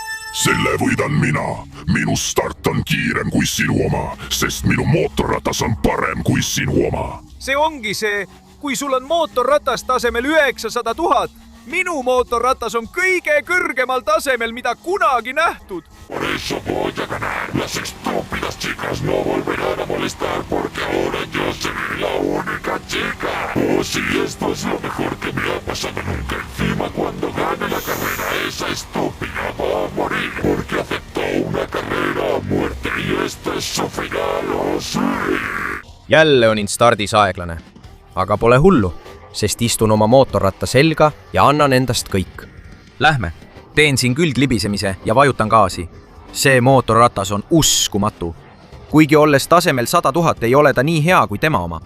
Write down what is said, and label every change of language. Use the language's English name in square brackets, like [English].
[Estonian] Selle võidan mina. Minu start on kiirem kui sinu oma, sest minu mootorratas on parem kui sinu oma. See ongi see, kui sul on mootorratas tasemel 900 000. Minu mootorratas on kõige kõrgemal tasemel, mida kunagi nähtud. [Spanish] Por eso voy a ganar. Las estúpidas chicas no volverán a molestar porque ahora yo seré la única chica. Oh, sí, esto es lo mejor que me ha pasado nunca. Encima, cuando gane la carrera, esa estúpida va a morir porque aceptó una carrera a muerte y este es su final, oh sí. [Estonian] Jälle on stardis aeglane, aga pole hullu, sest istun oma mootorratta selga ja annan endast kõik. Lähme, teen siin külglibisemise ja vajutan gaasi. See mootorratas on uskumatu. Kuigi olles tasemel 100 000 ei ole ta nii hea kui tema oma.